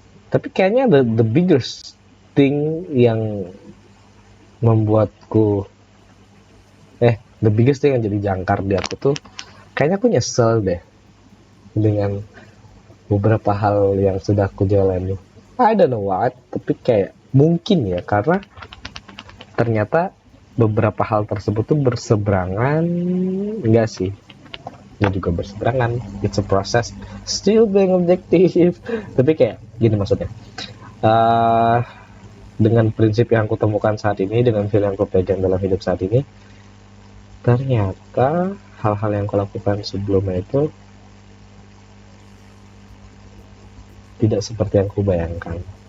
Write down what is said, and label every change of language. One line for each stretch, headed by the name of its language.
Indonesian: tapi kayaknya
English: the biggest thing
Indonesian: yang membuatku the biggest thing yang jadi jangkar di aku tuh kayaknya aku nyesel deh dengan beberapa hal yang sudah aku jalani.
English: I don't know what,
Indonesian: tapi kayak mungkin ya karena ternyata beberapa hal tersebut tuh berseberangan, enggak sih, dan juga berseberangan.
English: It's a process, still being objective.
Indonesian: Tapi kayak gini maksudnya, uh, dengan prinsip yang aku temukan saat ini, dengan feel yang aku pegang dalam hidup saat ini, ternyata hal-hal yang aku lakukan sebelumnya itu tidak seperti yang aku bayangkan.